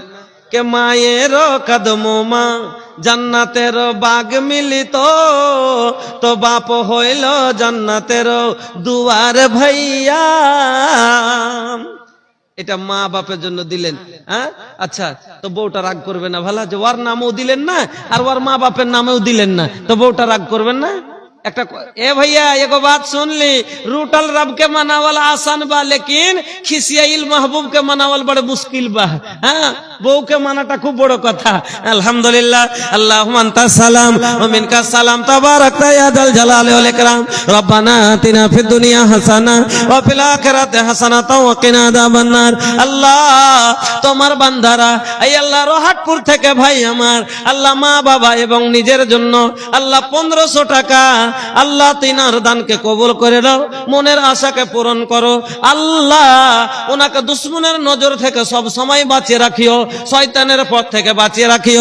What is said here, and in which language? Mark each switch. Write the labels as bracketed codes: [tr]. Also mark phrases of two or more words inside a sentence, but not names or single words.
[bn] কে মায়ের কদমা জান্নাতের বাগ মিলিত, তো বাপ হইল জান্নাতের দুয়ার ভাইয়া। এটা মা বাপের জন্য দিলেন। হ্যাঁ আচ্ছা, তো বউটা রাগ করবে না ভালো যে ওর নামও দিলেন না আর ওর মা বাপের নামেও দিলেন না, তো বউটা রাগ করবেন না? [bho] একটা ए भैया एगो बात सुन ली, रूटल रब के मनावल आसान बा, लेकिन खिसियाइल महबूब के मनावल बड़े मुश्किल बा। [bn] হ্যাঁ, বউ কে মানাটা খুব বড়ো কথা। [ar] الحمد لله، اللهم أنت السلام ومنك السلام، تباركت يا ذا الجلال والإكرام. ربنا آتنا في الدنيا حسنة وفي الآخرة حسنة وقنا عذاب النار. [bn] আল্লাহ, তোমার বান্দারা এই আল্লাহ রহাটপুর থেকে ভাই আমার আল্লাহ মা বাবা এবং নিজের জন্য আল্লাহ 1500 টাকা আল্লাহ তিনার দানকে কবুল করে দাও, মনের আশাকে পূরণ করো। আল্লাহ ওনাকে দুশ্মনের নজর থেকে সব সময় বাঁচিয়ে রাখিও, শয়তানের পথ থেকে বাঁচিয়ে রাখিও।